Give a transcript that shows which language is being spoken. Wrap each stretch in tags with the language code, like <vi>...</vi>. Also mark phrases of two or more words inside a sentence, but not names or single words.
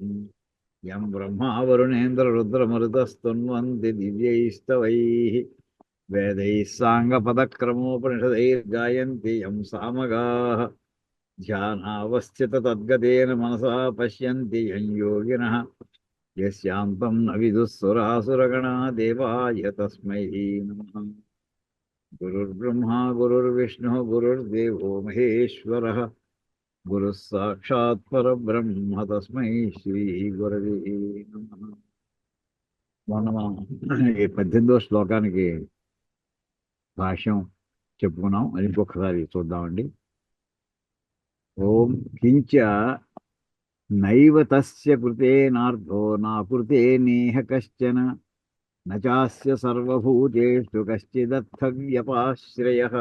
<sa>यं ब्रह्मा वरुणेन्द्ररुद्रमरुतस्तुन्वन्ति दिव्यैस्तवैः वेदैः साङ्गपदक्रमोपनिषदैर्गायन्ति यं सामगाः ध्यानावस्थिततद्गतेन मनसा पश्यन्ति यं योगिनः यस्यान्तं न विदुः सुरासुरगणा देवाय तस्मै नमः। गुरुर्ब्रह्मा गुरुर्विष्णुः गुरुर्देवो महेश्वरः गुरुः साक्षात् परब्रह्म तस्मै श्रीगुरवे नमः.</sa> <te>మొన్న మనం ఈ 18వ శ్లోకానికి భాష్యం చెప్పుకున్నాం. అది ఇంకొకసారి చూద్దామండి.</te> <sa>ओं किञ्च नैव तस्य कृतेनार्थो नाकृते नेह कश्चन नचास्य सर्वभूतेषु कश्चिदर्थव्यपाश्रयः.</sa>